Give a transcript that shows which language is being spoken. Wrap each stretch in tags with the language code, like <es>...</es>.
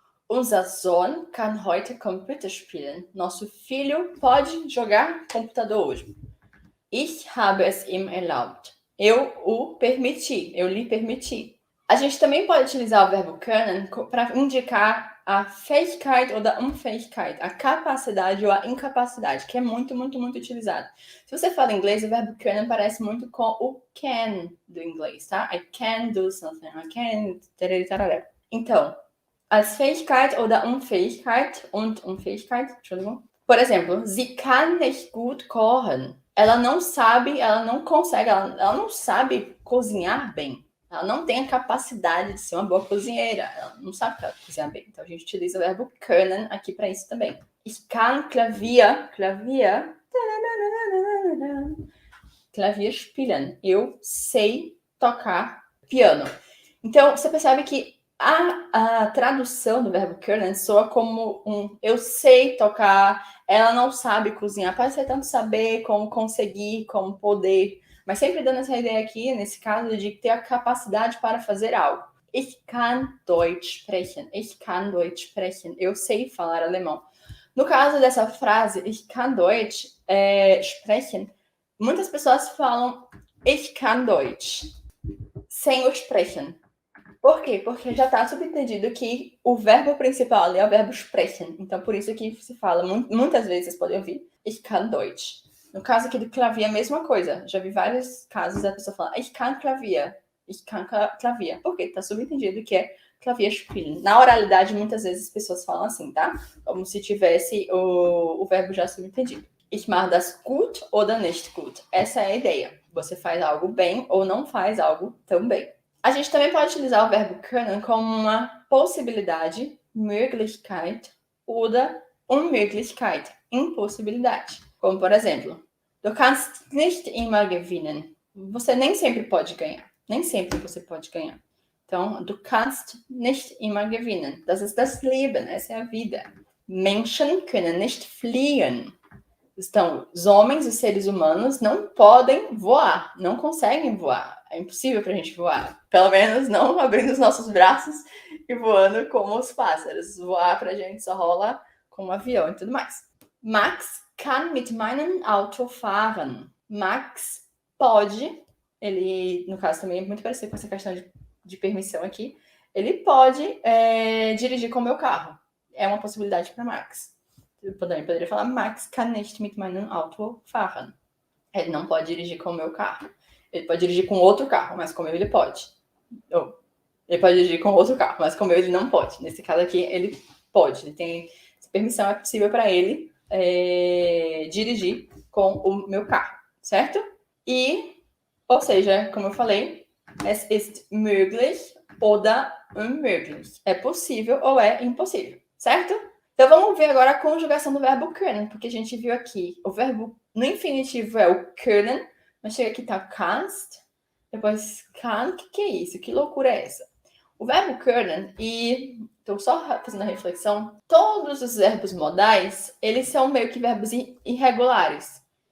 <de>Unser Sohn kann heute Computer spielen.</de> <pt>Nosso filho pode jogar computador hoje.</pt> <de>Ich habe es ihm erlaubt.</de> <pt>Eu o permiti. Eu lhe permiti. A gente também pode utilizar o verbo können para indicar a</pt> <de>Fähigkeit oder Unfähigkeit,</de> <pt>a capacidade ou a incapacidade, que é muito, muito, muito utilizado. Se você fala inglês, o verbo können parece muito com o can do inglês, tá?</pt> <en>I can do something, I can...</en> <de>Então, als Fähigkeit oder Unfähigkeit und Unfähigkeit, Entschuldigung.</de> <pt>Por exemplo,</pt> <de>sie kann nicht gut kochen.</de> <pt>Ela não sabe, ela não consegue, ela não sabe cozinhar bem. Ela não tem a capacidade de ser uma boa cozinheira. Ela não sabe cozinhar bem. Então, a gente utiliza o verbo können aqui para isso também.</pt> <de>Ich kann Klavier spielen.</de> <pt>Eu sei tocar piano. Então, você percebe que a tradução do verbo können soa como um eu sei tocar, ela não sabe cozinhar. Pode ser tanto saber, como conseguir, como poder. Mas sempre dando essa ideia aqui, nesse caso, de ter a capacidade para fazer algo.</pt> <de>Ich kann Deutsch sprechen. Ich kann Deutsch sprechen.</de> <pt>Eu sei falar alemão. No caso dessa frase,</pt> <de>ich kann Deutsch sprechen,</de> <pt>muitas pessoas falam</pt> <de>ich kann Deutsch</de> <pt>sem o sprechen. Por quê? Porque já está subentendido que o verbo principal ali é o verbo sprechen. Então, por isso que se fala, muitas vezes vocês podem ouvir,</pt> <de>ich kann Deutsch.</de> <pt>No caso aqui do Klavier, a mesma coisa. Já vi vários casos da pessoa falar,</pt> <de>ich kann Klavier. Ich kann Klavier.</de> <pt>Por quê? Está subentendido que é Klavier spielen. Na oralidade, muitas vezes as pessoas falam assim, tá? Como se tivesse o verbo já subentendido.</pt> <de>Ich mache das gut oder nicht gut.</de> <pt>Essa é a ideia. Você faz algo bem ou não faz algo tão bem. A gente também pode utilizar o verbo können como uma possibilidade,</pt> <de>Möglichkeit, oder Unmöglichkeit,</de> <pt>impossibilidade. Como, por exemplo,</pt> <de>du kannst nicht immer gewinnen.</de> <pt>Você nem sempre pode ganhar. Nem sempre você pode ganhar.</pt> <de>Então, du kannst nicht immer gewinnen. Das ist das Leben,</de> <pt>essa é a vida.</pt> <de>Menschen können nicht fliegen.</de> <pt>Então, os homens, os seres humanos, não podem voar, não conseguem voar. É impossível para a gente voar. Pelo menos não abrindo os nossos braços e voando como os pássaros. Voar para a gente só rola com um avião e tudo mais.</pt> <de>Max kann mit meinem Auto fahren.</de> <pt>Max pode, ele, no caso, também é muito parecido com essa questão de permissão aqui. Ele pode dirigir com o meu carro. É uma possibilidade para Max. Eu poderia falar,</pt> <de>Max kann nicht mit meinem Auto fahren.</de> <pt>Ele não pode dirigir com o meu carro. Ele pode dirigir com outro carro, mas com o meu ele pode. Ou, ele pode dirigir com outro carro, mas com o meu ele não pode. Nesse caso aqui, ele pode. Ele tem essa permissão, é possível para ele dirigir com o meu carro, certo? E, ou seja, como eu falei,</pt> <de>es ist möglich oder unmöglich.</de> <pt>É possível ou é impossível, certo? Então, vamos ver agora a conjugação do verbo können, porque a gente viu aqui, o verbo no infinitivo é o können, mas chega aqui, tá kannst, depois kann, que é isso? Que loucura é essa? O verbo können, e estou só fazendo a reflexão, todos os verbos modais, eles são meio que verbos irregulares.</pt>